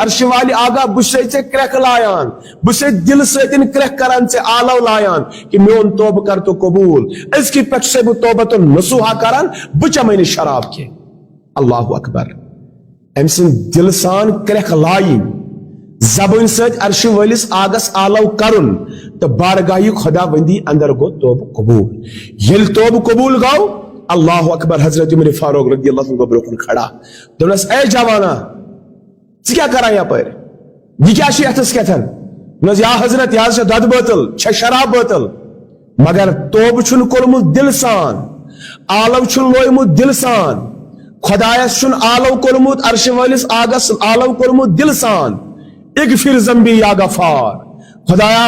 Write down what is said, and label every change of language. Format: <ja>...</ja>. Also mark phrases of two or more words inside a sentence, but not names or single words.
<ks>عرشہِ والہِ آگاہ بہٕ چھُسے ژےٚ کرٛٮ۪کھ لایان بہٕ چھُسے دلہٕ سۭتۍ کرٛٮ۪کھ کران ژےٚ آلو لایان کہ میون توبہٕ کر تو قبوٗل أزکہِ پٮ۪ٹھ چھُسے بہٕ</ks> <ar>توبتُن نصوحا</ar> <ks>کران بہٕ چٮ۪مے نہٕ شراب کینٛہہ</ks> <ar>اللہ اکبر</ar> <ks>أمۍ سٕنٛدِ دلہٕ سان کرٛٮ۪کھ لایِنۍ زبٲنۍ سۭتۍ عرشہِ وٲلِس آگس آلو کرُن تہٕ بارگاہہِ خۄدا بندی اندر گوٚو توبہٕ قبوٗل ییٚلہِ توبہٕ قبوٗل گوٚو</ks> <ar>اللہ اکبر</ar> <ks>حضرت عمر فاروق</ks> <ar>رضی اللہ عنہ</ar> <ks>برونٛہہ کُن کھڑا دوٚپنس اے جوانا ژٕ کیٛاہ کران یپٲرۍ یہِ کیٛاہ چھُ اتھس کٮ۪تھ دوٚپنس یا حضرت یہِ حظ چھےٚ دۄدٕ بٲتل چھےٚ شراب بٲتل مگر توبہٕ چھُنہٕ کوٚرمُت دلہٕ سان آلو چھُنہٕ لویمُت دلہٕ سان خۄدایس چھُنہٕ آلو کوٚرمُت عرشہِ وٲلِس آگس آلو کوٚرمُت دلہٕ سان</ks> <ar>اغفر ذنبی یا غفار</ar> <ks>خۄدایا</ks>